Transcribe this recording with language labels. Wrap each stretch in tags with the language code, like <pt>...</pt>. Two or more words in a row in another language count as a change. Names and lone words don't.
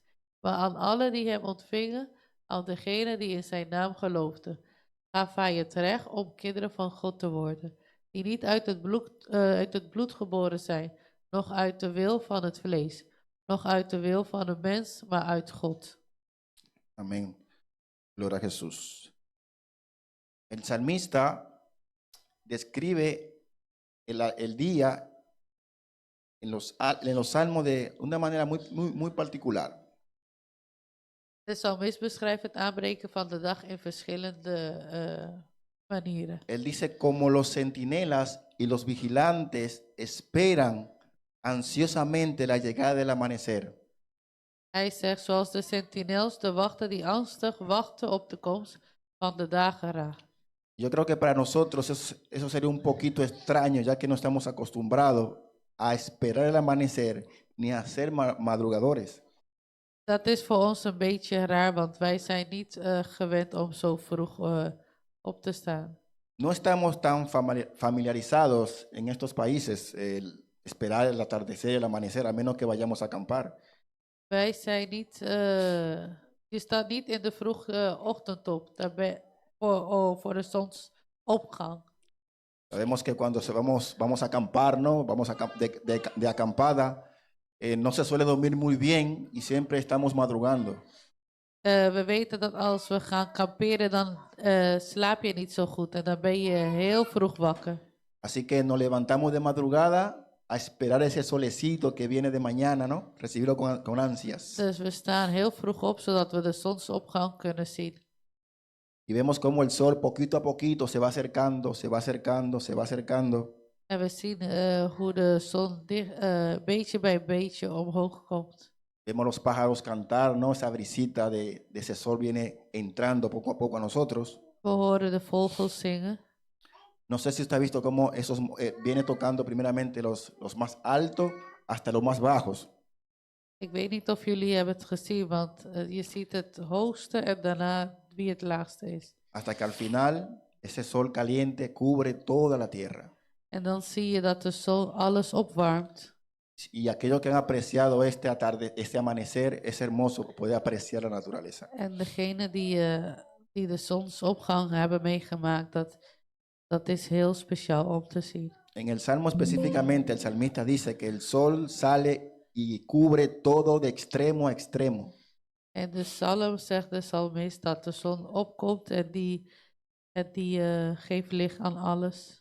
<nl>Maar aan allen die hem ontvingen, aan degenen die in zijn naam geloofden, gaf hij het recht om kinderen van God te worden, die niet uit het bloed geboren zijn, noch uit de wil van het vlees, noch uit de wil van een mens, maar uit God.</nl> <es>Amén. Gloria a Jesús. El salmista describe el día en los salmos de una manera muy particular.</es> <nl>De psalmist beschrijft het aanbreken van de dag in verschillende manieren.</nl> <es>Él dice, como los centinelas y los vigilantes esperan ansiosamente la llegada del amanecer.</es> <nl>Hij zegt, zoals de sentinels, de wachten die angstig wachten op de komst van de dageraad.</nl> <es>Yo creo que para nosotros eso sería un poquito extraño, ya que no estamos acostumbrados a esperar el amanecer ni a ser madrugadores.</es> <nl>Dat is voor ons een beetje raar, want wij zijn niet gewend om zo vroeg op te staan.</nl> <es>No estamos tan familiarizados en estos países el esperar el atardecer, el amanecer, a menos que vayamos a acampar.</es> <nl>Wij zijn niet, je staat niet in de vroege ochtend op voor de zonsopgang.</nl> <es>Sabemos que cuando vamos a acampar, ¿no? Vamos de acampada, no se suele dormir muy bien y siempre estamos madrugando.</es> <nl>We weten dat als we gaan kamperen, dan slaap je niet zo goed en dan ben je heel vroeg wakker.</nl> <es>Así que nos levantamos de madrugada a esperar ese solecito que viene de mañana, ¿no? Recibirlo con ansias.</es> <nl>Dus we staan heel vroeg op, zodat we de zonsopgang kunnen zien.</nl> <es>Y vemos cómo el sol poquito a poquito se va acercando, se va acercando, se va acercando.</es> <nl>En we zien hoe de zon beetje bij beetje omhoog komt.</nl> <es>Vemos los pájaros cantar, ¿no? Esa brisita de ese sol viene entrando poco a poco a nosotros.</es> <nl>We horen de vogels zingen.</nl> <es>No sé si usted ha visto cómo esos viene tocando primeramente los más altos hasta los más bajos.</es> <nl>Ik weet niet of jullie hebben het gezien, want je ziet het hoogste en daarna wie het laagste is.</nl> <es>Hasta que al final ese sol caliente cubre toda la tierra.</es> <nl>En dan zie je dat de zon alles opwarmt.</nl> <es>Y aquellos que han apreciado este amanecer es hermoso, poder apreciar la naturaleza.</es> <nl>En degene die de zonsopgang hebben meegemaakt, dat is heel speciaal om te zien.</nl> <es>En el Salmo específicamente, el salmista dice que el sol sale y cubre todo de extremo a extremo.</es> <nl>En de psalm zegt de psalmist dat de zon opkomt en die geeft licht aan alles.</nl>